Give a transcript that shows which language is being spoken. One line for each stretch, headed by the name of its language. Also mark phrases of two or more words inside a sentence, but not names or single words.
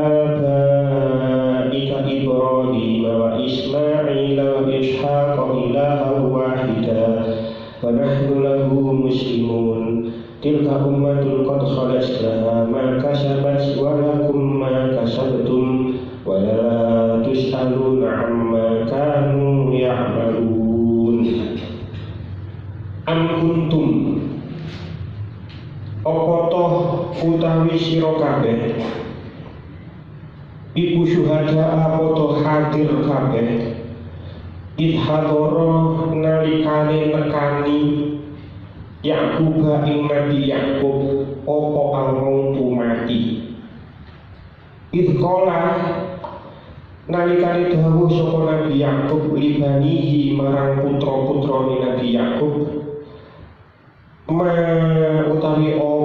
Arabic: آبائك إبراهيم وإسماعيل وإسحاق إلها واحدا ونحن له مسلمون تلك أمة قد خلت لها ما كسبت ولكم ما كسبتم ولا تسألون عما كانوا يعملون. أم كنتم
Javanese: apa toh utawi sira kabeh iku syuhada apa toh hadir kabeh idhadoro nalikane nekani Ya'qub ing Nabi Ya'qub opo al-mautu mati idhkola nalikane dawuh saka Nabi Ya'qub libanihi marang putra-putrane Nabi Ya'qub ma utawi